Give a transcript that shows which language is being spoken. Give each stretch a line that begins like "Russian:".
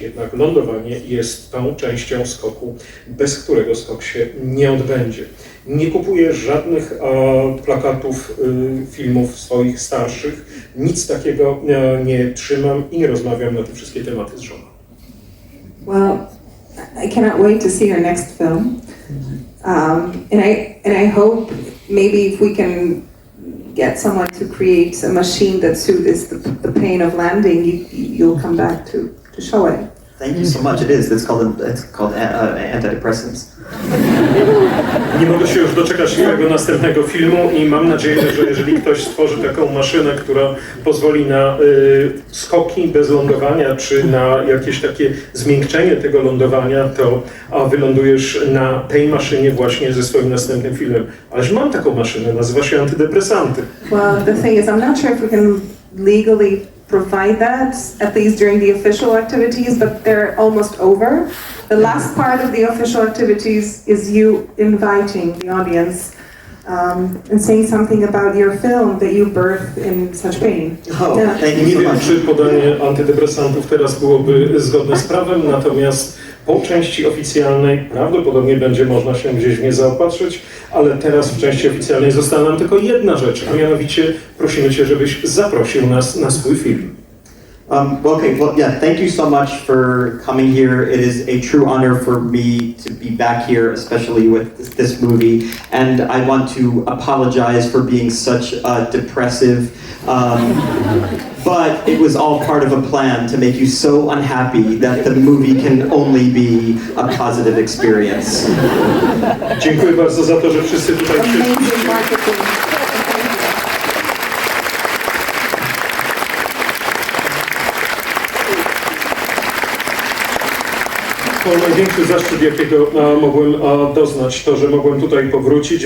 Polish: Jednak lądowanie jest tą częścią skoku, bez którego skok się nie odbędzie. Nie kupuję żadnych plakatów, filmów swoich starszych, nic takiego nie trzymam i nie rozmawiam na te wszystkie tematy z żoną.
English: Well, I cannot wait to see your next film. And I hope maybe if we can get someone to create a machine that soothes the pain of landing, you'll come back to show it. Thank you so much. It is. It's called antidepressants.
Polish: Nie mogę się już doczekać swojego następnego filmu i mam nadzieję, że jeżeli ktoś stworzy taką maszynę, która pozwoli na skoki bez lądowania, czy na jakieś takie zmiękczenie tego lądowania, to wylądujesz na tej maszynie właśnie ze swoim następnym filmem. Ależ mam taką maszynę, nazywa się antydepresanty.
English: Well, the thing is, I'm not sure if we can legally provide that, at least during the official activities, but they're almost over. The last part of the official activities is you inviting the audience and saying something about your film that you birthed in such pain. Oh, Yeah. thank you
Polish: Nie
English: so
Polish: wiem,
English: much.
Polish: czy podanie antydepresantów teraz byłoby zgodne z prawem, natomiast po części oficjalnej prawdopodobnie będzie można się gdzieś w nie zaopatrzyć, ale teraz w części oficjalnej została nam tylko jedna rzecz, a mianowicie prosimy Cię, żebyś zaprosił nas na swój film.
English: Thank you so much for coming here. It is a true honor for me to be back here, especially with this movie. And I want to apologize for being such depressive. But it was all part of a plan to make you so unhappy that the movie can only be a positive experience.
Polish: Dziękuję bardzo za to, że wszyscy tutaj przyszli.
English: Amazing marketing.
Polish: To największy zaszczyt, jakiego mogłem doznać, to, że mogłem tutaj powrócić.